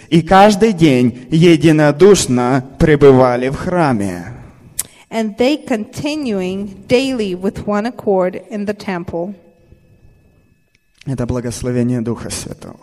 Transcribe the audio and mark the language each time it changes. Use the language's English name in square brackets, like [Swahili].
[Russian] И каждый день единодушно пребывали в храме. [English] And they continuing daily with one accord in the temple. [Russian] Это благословение Духа Святого.